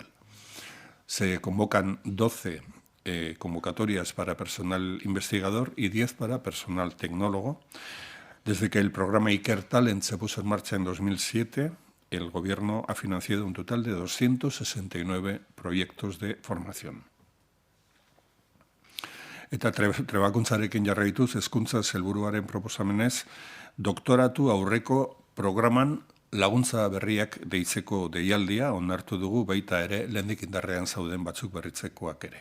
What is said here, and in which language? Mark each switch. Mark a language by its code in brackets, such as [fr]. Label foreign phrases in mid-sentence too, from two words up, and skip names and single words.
[es] Se convocan 12 convocatorias para personal investigador y 10 para personal tecnólogo. Desde que el programa Iker Talent se puso en marcha en 2007, el Gobierno ha financiado un total de 269 proyectos de formación. [eu] Eta trebakuntzarekin jarraituz, hezkuntza helburuaren proposamenez, doktoratu aurreko programan laguntza berriak deitzeko deialdia onartu dugu baita ere lehendik indarrean zauden batzuk berritzekoak ere.